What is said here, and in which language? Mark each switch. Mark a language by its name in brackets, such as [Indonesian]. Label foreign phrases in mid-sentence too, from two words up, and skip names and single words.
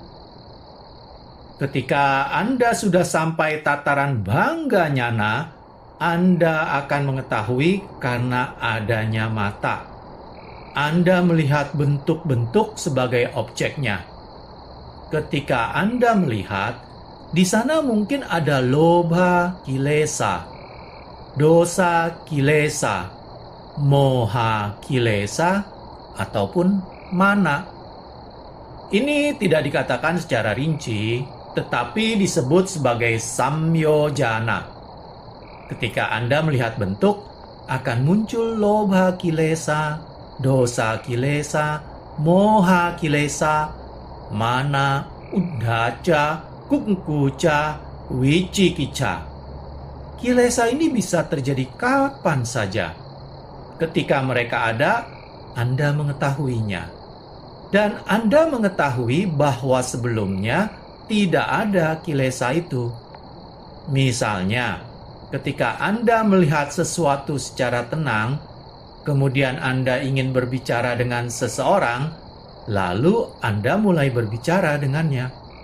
[Indonesian] Ketika Anda sudah sampai tataran [Pali] bangga nyana, [Indonesian] Anda akan mengetahui karena adanya mata. Anda melihat bentuk-bentuk sebagai objeknya. Ketika Anda melihat, di sana mungkin ada [Pali] lobha kilesa, dosa kilesa, moha kilesa, [Indonesian] ataupun mana. Ini tidak dikatakan secara rinci, tetapi disebut sebagai samyojana. Ketika Anda melihat bentuk, akan muncul [Pali] lobha kilesa, dosa kilesa, moha kilesa, mana, uddhaca, kungkuca, wicikica. [Indonesian] Kilesa ini bisa terjadi kapan saja. Ketika mereka ada, Anda mengetahuinya. Dan Anda mengetahui bahwa sebelumnya tidak ada kilesa itu. Misalnya, Ketika Anda melihat sesuatu secara tenang, kemudian Anda ingin berbicara dengan seseorang, lalu Anda mulai berbicara dengannya.